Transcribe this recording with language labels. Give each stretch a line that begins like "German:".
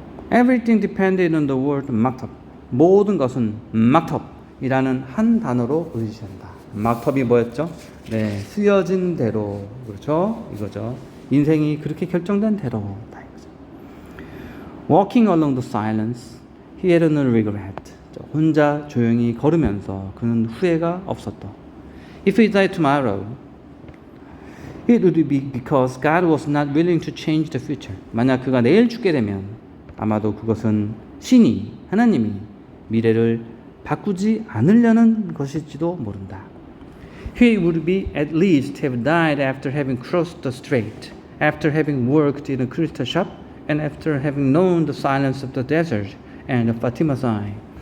English: Everything depended on the word maktab.
Korean: 모든 것은 maktab이라는 한 단어로 의지한다. maktab이 뭐였죠? 네, 쓰여진 대로, 그렇죠? 이거죠. 인생이 그렇게 결정된 대로 다 이거죠.
English: Walking along the silence, he had no regret.
Korean: 혼자 조용히 걸으면서 그는 후회가 없었다.
English: If he died tomorrow, it would be because God was not willing to change the future.
Korean: 만약 그가 내일 죽게 되면 아마도 그것은 신이, 하나님이 미래를 바꾸지 않으려는 것일지도 모른다.
English: He would be at least have died after having crossed the strait, after having worked in a crystal shop, and after having known the silence of the desert and the Fatima's eye.